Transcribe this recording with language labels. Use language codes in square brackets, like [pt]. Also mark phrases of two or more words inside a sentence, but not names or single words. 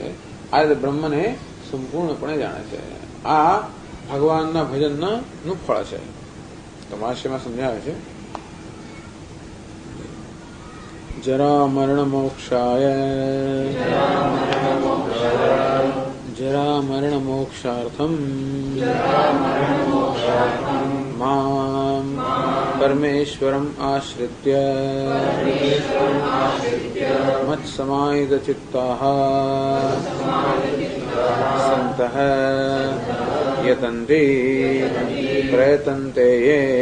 [gu] આ રીતે બ્રહ્મને સંપૂર્ણપણે જાણે છે. આ ભગવાનના ભજનનું ફળ છે. તો ભાષ્યમાં સમજાવે છે [sa] જરા મરણ મોક્ષાય जरा मरण मोक्षार्थम मां परमेश्वरम आश्रित्य मत्समाहित चित्ताः सन्तः यतन्ते प्रयतन्ते ये